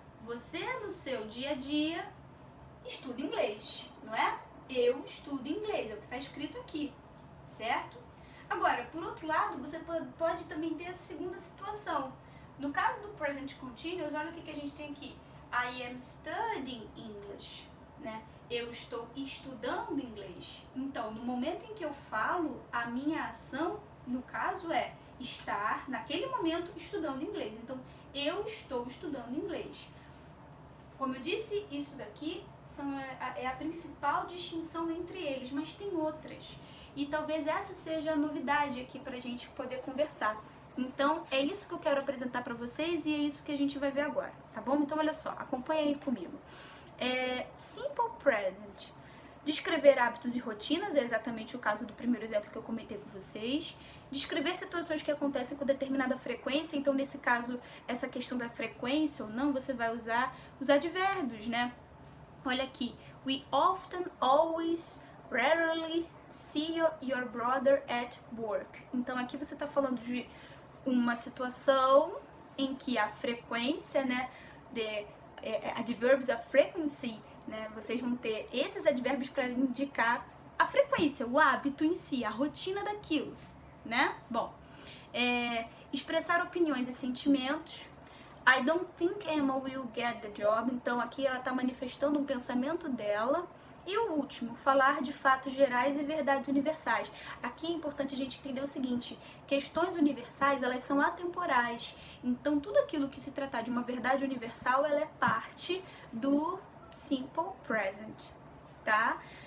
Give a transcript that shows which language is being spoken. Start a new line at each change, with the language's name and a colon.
Portuguese: Você, no seu dia a dia, estuda inglês, não é? Eu estudo inglês, é o que está escrito aqui, certo? Agora, por outro lado, você pode também ter a segunda situação. No caso do Present Continuous, olha o que a gente tem aqui.
English: I am studying English, né?
Portuguese: Eu estou estudando inglês. Então, no momento em que eu falo, a minha ação, no caso, é estar, naquele momento, estudando inglês. Então, eu estou estudando inglês. Como eu disse, isso daqui é a principal distinção entre eles, mas tem outras. E talvez essa seja a novidade aqui pra gente poder conversar. Então, é isso que eu quero apresentar para vocês e é isso que a gente vai ver agora, tá bom? Então, olha só, acompanha aí comigo. Simple Present. Descrever hábitos e rotinas, é exatamente o caso do primeiro exemplo que eu comentei com vocês. Descrever situações que acontecem com determinada frequência, então, nesse caso, essa questão da frequência ou não, você vai usar os advérbios, né? Olha aqui.
English: We often, always, rarely see your brother at work.
Portuguese: Então, aqui você está falando de uma situação em que a frequência, né,
English: adverbs of frequency,
Portuguese: né, vocês vão ter esses advérbios para indicar a frequência, o hábito em si, a rotina daquilo, né? Bom, expressar opiniões e sentimentos.
English: I don't think Emma will get the job.
Portuguese: Então aqui ela está manifestando um pensamento dela. E o último, falar de fatos gerais e verdades universais. Aqui é importante a gente entender o seguinte, questões universais, elas são atemporais. Então, tudo aquilo que se tratar de uma verdade universal, ela é parte do Simple Present, tá?